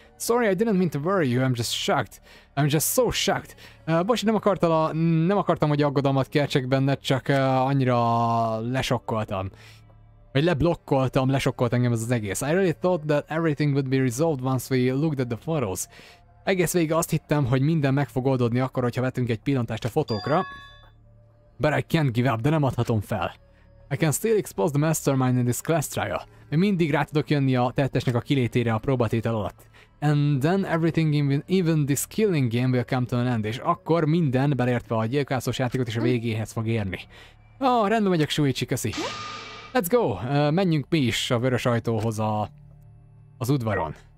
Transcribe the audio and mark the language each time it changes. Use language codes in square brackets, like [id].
[en] Sorry, I didn't mean to worry you, I'm just shocked. I'm just so shocked. [hu] Bocs, nem akartam, hogy aggodalmat keltsek benned, csak annyira lesokkoltam. Vagy lesokkolt engem ez az egész. [en] I really thought that everything would be resolved once we looked at the photos. [hu] Egész végig azt hittem, hogy minden meg fog oldódni akkor, hogyha vetünk egy pillantást a fotókra. [en] But I can't give up, [hu] de nem adhatom fel. [en] I can still expose the mastermind in this class trial. [hu] Még mindig rá tudok jönni a tettesnek a kilétére a próbatétel alatt. [en] And then everything, even this killing game will come to an end. [hu] És akkor minden, beleértve a gyilkolászós játékot is a végéhez fog érni. Rendben megyek, Shuichi, köszi. [en] Let's go! [hu] Menjünk mi is a vörös ajtóhoz az udvaron.